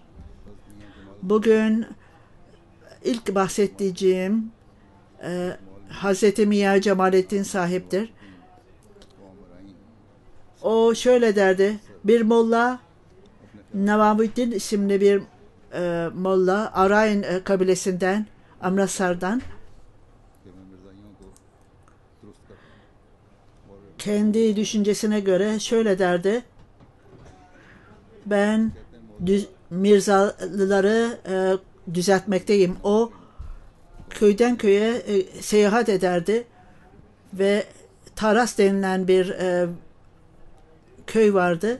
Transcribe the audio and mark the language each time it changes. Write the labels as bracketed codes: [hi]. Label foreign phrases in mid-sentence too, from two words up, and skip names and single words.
[tr] Bugün ilk bahsedeceğim Hazreti Miya Cemalettin sahiptir. O şöyle derdi: bir molla, Nevamuddin isimli bir Molla Arayn kabilesinden, Amritsar'dan [ur] کہ میں مرزائیوں کو درست کر اور [tr] kendi düşüncesine göre şöyle derdi. Ben Mirzalıları düzeltmekteyim. O köyden köye seyahat ederdi ve Taras denilen bir köy vardı.